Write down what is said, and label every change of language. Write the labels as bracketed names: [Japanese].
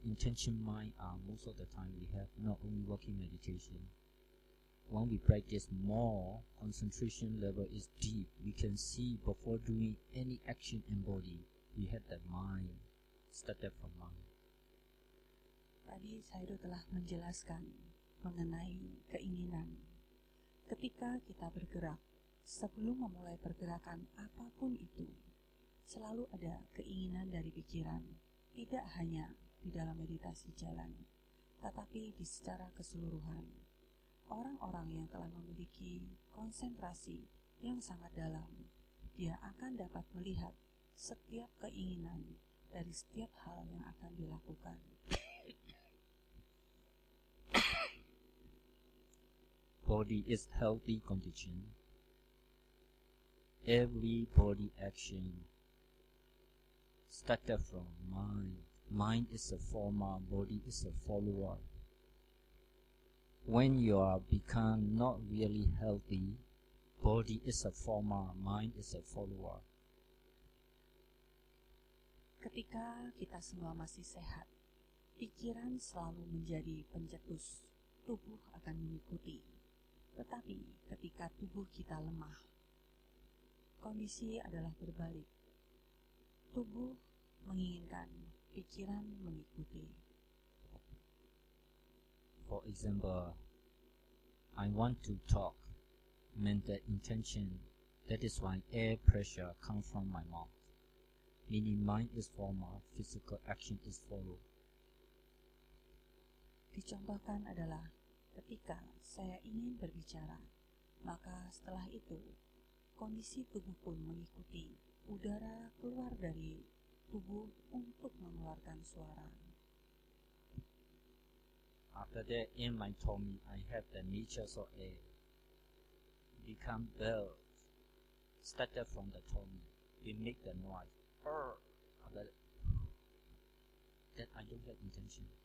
[English] Intention mind most of the time we have not only walking meditation. When we practice more, concentration level is deep. We can see before doing any action in body, we have the mind, started from mind. [Indonesian] Tadi saya telah menjelaskan mengenai keinginan. Ketika kita bergerak, sebelum memulai pergerakan apapun itu, selalu ada keinginan dari pikiran, tidak hanya di dalam meditasi jalan, tetapi di secara keseluruhan. Orang-orang yang telah memiliki konsentrasi yang sangat dalam, dia akan dapat melihat setiap keinginan dari setiap hal yang akan dilakukan. [English] Body is healthy condition. Every body action started from mind. Mind is a former, body is a follower. When you are become not really healthy, body is a former, mind is a follower. [Indonesian] Ketika kita semua masih sehat, pikiran selalu menjadi pencetus, tubuh akan mengikuti. Tetapi ketika tubuh kita lemah, kondisi adalah berbalik. Tubuh menginginkan, pikiran mengikuti. [English] For example, I want to talk, meant the intention. That is why air pressure comes from my mouth. Meaning mind is former, physical action is follow. [Indonesian] Dicontohkan adalah ketika saya ingin berbicara, maka setelah itu kondisi tubuh pun mengikuti. Udara keluar dari tubuh untuk mengeluarkan suara. [English] After that, in my tummy, I have the natures of air. Become bells. Started from the tummy. We make the noise. After that, I don't have intention.